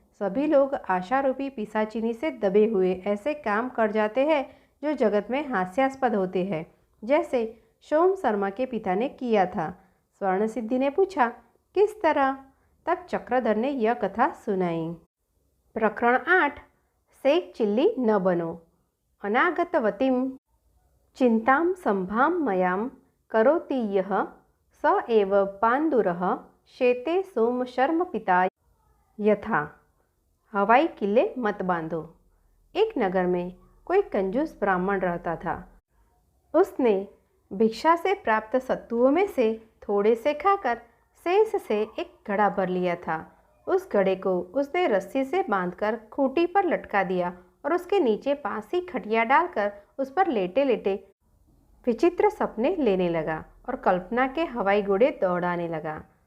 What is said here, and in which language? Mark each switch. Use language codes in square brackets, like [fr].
[hi] सभी लोग आशारूपी पिशाचिनी से दबे हुए ऐसे काम कर जाते हैं जो जगत में हास्यास्पद होते हैं, जैसे सोम शर्मा के पिता ने किया था। स्वर्ण सिद्धि ने पूछा, किस तरह? तब चक्रधर ने यह कथा सुनाई। प्रकरण 8। सेक चिल्ली न बनो। [sa] अनागतवतीं चिंतां संभां मयां करोति यः स एव पांडुरः शेते सोम शर्म पिता यथा। [hi] हवाई किले मत बांधो। एक नगर में कोई कंजूस ब्राह्मण रहता था। उसने भिक्षा से प्राप्त सत्तुओं में से थोड़े से खाकर शेष से एक घड़ा भर लिया था। उस घड़े को उसने रस्सी से बांधकर खूंटी पर लटका दिया और उसके नीचे पासी खटिया डालकर उस पर लेटे लेटे विचित्र सपने लेने लगा और कल्पना के हवाई घोड़े दौड़ाने लगा।